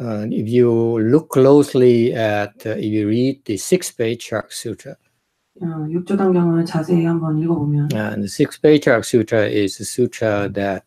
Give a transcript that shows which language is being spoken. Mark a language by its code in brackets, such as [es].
[en] if you look closely at, if you read the Sixth Patriarch Sutra, [ko] 육조단경을 자세히 한번 읽어보면 [en] and the Sixth Patriarch Sutra is a sutra that